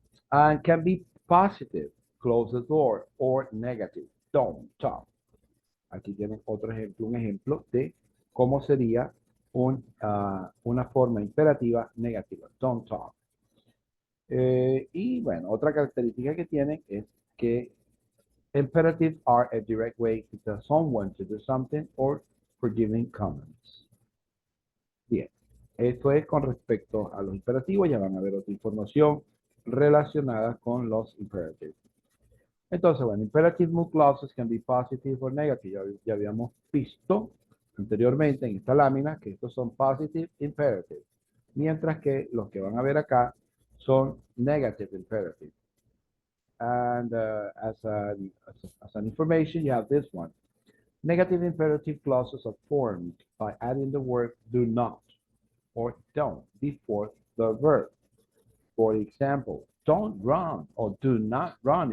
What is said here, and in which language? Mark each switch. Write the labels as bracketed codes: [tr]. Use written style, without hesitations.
[en] And can be positive, close the door, or negative, don't talk. [es] Aquí tienen otro ejemplo, un ejemplo de cómo sería una forma imperativa negativa, [en] don't talk. [es] Y bueno, otra característica que tienen es que [en] imperatives are a direct way to tell someone to do something or for giving commands. [es] Bien, esto es con respecto a los imperativos. Ya van a ver otra información relacionada con los imperatives. Entonces, bueno, [en] imperative mood clauses can be positive or negative. [es] Ya habíamos visto anteriormente en esta lámina que estos son [en] positive imperative, [es] mientras que los que van a ver acá son [en] negative imperative. And as an information, you have this one. Negative imperative clauses are formed by adding the word do not or don't before the verb. For example, don't run or do not run.